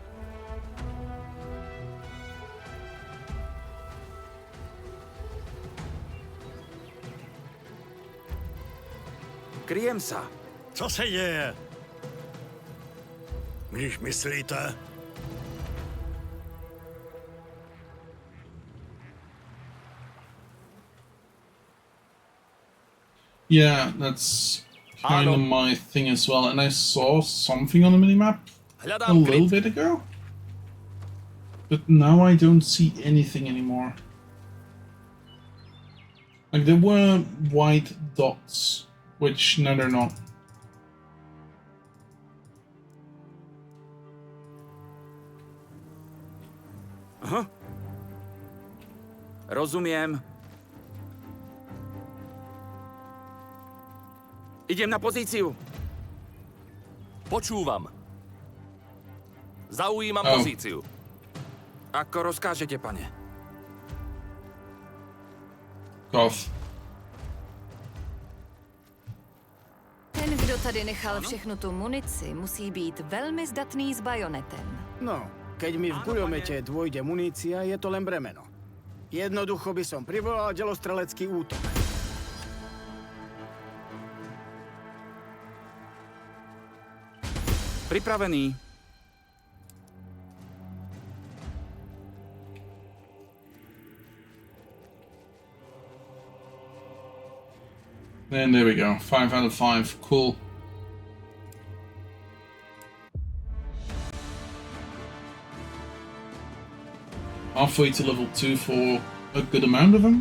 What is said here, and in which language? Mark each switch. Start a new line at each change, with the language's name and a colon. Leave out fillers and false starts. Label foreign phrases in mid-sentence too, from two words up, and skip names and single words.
Slovak: Kryjem sa.
Czech: Co se děje? Když myslíte?
English: Yeah, that's kind of my thing as well. And I saw something on the minimap a little bit ago. But now I don't see anything anymore. Like, there were white dots, which now they're not. Aha.
Slovak: Rozumiem. Idem na pozíciu. Počúvam. Zaujímam pozíciu. Ako rozkážete, pane.
English: Cough.
Czech: Ten, kdo tady nechal všechnu tu munici, musí být velmi zdatný s bajonetem.
Slovak: No, keď mi v guľomete dôjde munícia, je to len bremeno. Jednoducho by som privolal delostrelecký útok. Pripravený.
English: And there we go. 5 out of 5. Cool. Halfway to level 2 for a good amount of them.